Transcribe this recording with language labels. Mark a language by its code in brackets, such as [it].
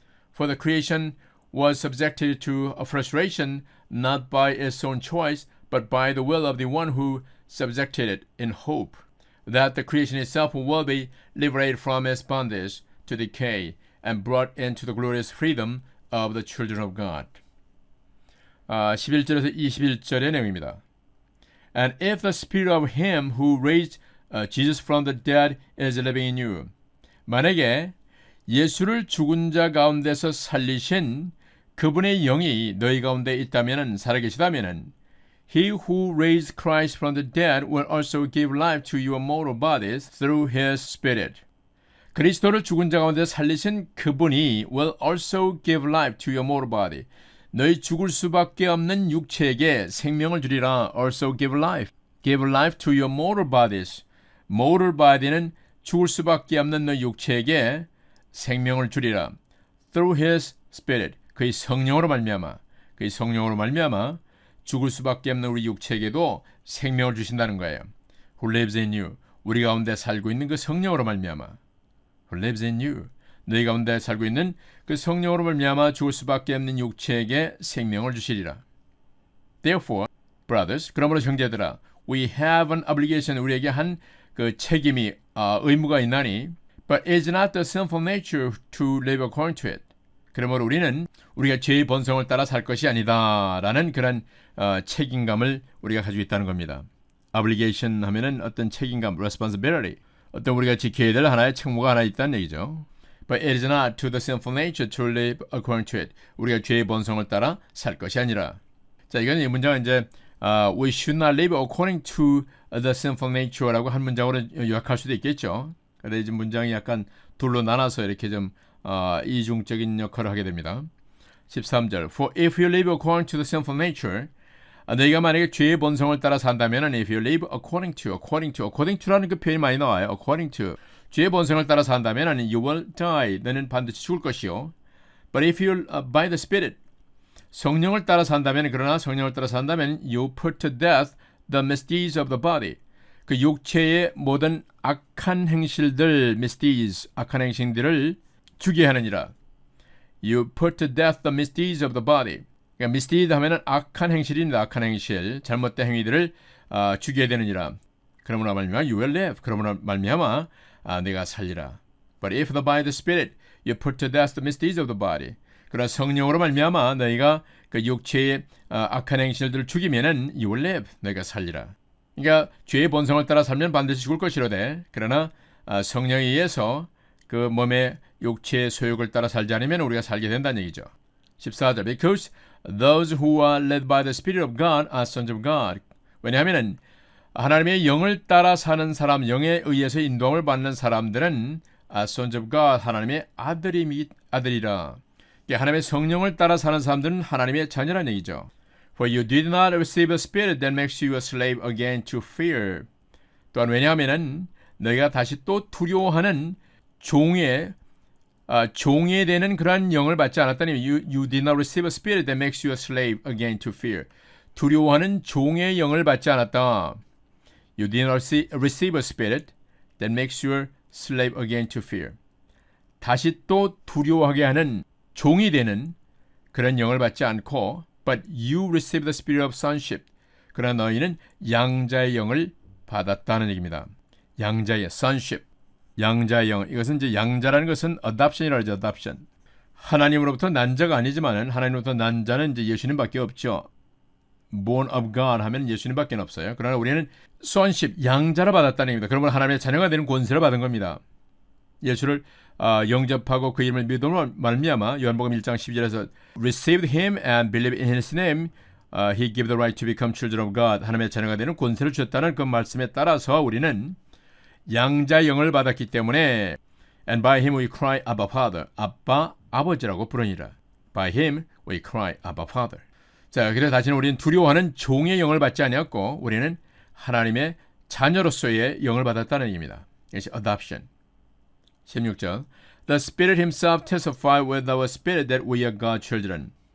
[en] For the creation was subjected to a frustration not by its own choice, but by the will of the one who subjected it, in hope that the creation itself will be liberated from its bondage to decay and brought into the glorious freedom of the children of God. [ko] 11절에서 21절의 내용입니다. [en] And if the spirit of him who raised Jesus from the dead is living in you. [ko] 만약에 예수를 죽은 자 가운데서 살리신 그분의 영이 너희 가운데 있다면, 살아계시다면, [en] he who raised Christ from the dead will also give life to your mortal bodies through his spirit. [ko] 그리스도를 죽은 자 가운데 살리신 그분이 [en] will also give life to your mortal body. [ko] 너희 죽을 수밖에 없는 육체에게 생명을 주리라. [en] also give life. give life to your mortal bodies. [ko] mortal body는 죽을 수밖에 없는 너희 육체에게 생명을 주리라. [en] through his spirit. [ko] 그의 성령으로 말미암아. 그의 성령으로 말미암아 죽을 수밖에 없는 우리 육체에게도 생명을 주신다는 거예요. [en] who lives in you. [ko] 우리 가운데 살고 있는 그 성령으로 말미암아. [en] who lives in you. [ko] 너희 가운데 살고 있는 그 성령으로 말미암아 죽을 수밖에 없는 육체에게 생명을 주시리라. [en] Therefore, brothers, [ko] 그러므로 형제들아, [en] we have an obligation. [ko] 우리에게 한 그 책임이 의무가 있나니, [en] but it is not the sinful nature to live according to it. [ko] 그러므로 우리는 우리가 죄의 본성을 따라 살 것이 아니다라는 그런 책임감을 우리가 가지고 있다는 겁니다. obligation 하면은 어떤 책임감, responsibility, 어떤 우리가 지켜야 될 하나의 책무가 하나 있다는 얘기죠. [en] But it is not to the sinful nature to live according to it. [ko] 우리가 죄의 본성을 따라 살 것이 아니라. 자, 이건 이 문장은 이제 [en] we should not live according to the sinful nature [ko] 라고 한 문장으로 요약할 수도 있겠죠. 근데 이제 문장이 약간 둘로 나눠서 이렇게 좀 이중적인 역할을 하게 됩니다. 13절. [en] For if you live according to the sinful nature, [ko] 너희가 만약에 죄의 본성을 따라 산다면, [en] if you live according to [ko] 라는 그 표현이 많이 나와요. [en] according to. [ko] 죄의 본성을 따라 산다면 [en] you will die. [ko] 너는 반드시 죽을 것이요. [en] But if you by the Spirit, [ko] 성령을 따라 산다면, 그러나 성령을 따라 산다면 [en] you put to death the misdeeds of the body. [ko] 그 육체의 모든 악한 행실들, misdeeds, 악한 행실들을 죽게 하느니라. [en] You put to death the misdeeds of the body. [ko] 그러니까 misdeed 하면은 악한 행실입니다. 악한 행실, 잘못된 행위들을 죽게 되느니라. 그러므로 말미암아 [en] you will live. [ko] 그러므로 말미암아 내가 살리라. [en] But if by the Spirit you put to death the misdeeds of the body. [ko] 그러나 성령으로 말미암아 너희가 그 육체의 악한 행실들을 죽이면은 [en] you will live. [ko] 너희가 살리라. 그러니까 죄의 본성을 따라 살면 반드시 죽을 것이로되, 그러나 성령에 의해서 그 몸의 육체의 소욕을 따라 살지 않으면 우리가 살게 된다는 얘기죠. 14절. [en] Because those who are led by the Spirit of God are sons of God. [ko] 왜냐하면 하나님의 영을 따라 사는 사람, 영에 의해서 인도함을 받는 사람들은 [en] sons of God, [ko] 하나님의 아들이라. 하나님의 성령을 따라 사는 사람들은 하나님의 자녀라는 얘기죠. [en] For you did not receive a spirit that makes you a slave again to fear. [ko] 또한 왜냐하면 너희가 다시 또 두려워하는 종에 되는 그러한 영을 받지 않았다니, [en] you did not receive a spirit that makes you a slave again to fear. [ko] 두려워하는 종의 영을 받지 않았다. [en] You did not receive a spirit that makes you a slave again to fear. [ko] 다시 또 두려워하게 하는 종이 되는 그런 영을 받지 않고 [en] but you received the spirit of sonship. [ko] 그러나 너희는 양자의 영을 받았다는 얘기입니다. 양자의 sonship. 양자의 영. 이것은 이제 양자라는 것은 adoption이라고 하죠. [en] adoption. [ko] 하나님으로부터 난 자가 아니지만은 하나님으로부터 난 자는 이제 예수님밖에 없죠. [en] born of God [ko] 하면 예수님밖에 없어요. 그러나 우리는 sonship, 양자를 받았다는 얘기입니다. 그러면 하나님의 자녀가 되는 권세를 받은 겁니다. 예수를 영접하고 그 이름을 믿음으로 말미암아 요한복음 1장 12절에서 [en] received him and believed in his name, he gave the right to become children of God. [ko] 하나님의 자녀가 되는 권세를 주었다는 그 말씀에 따라서 우리는 양자 영을 받았기 때문에 [en] and by him we cry Abba Father. [ko] 아빠 아버지라고 부르니라. [en] By him we cry Abba Father. [ko] 자, 그래서 다시는 우리는 두려워하는 종의 영을 받지 아니었고 우리는 하나님의 자녀로서의 영을 받았다는 얘기입니다. 이것이 adoption. [en] 16절 The Spirit himself testified with our spirit that we are God's children.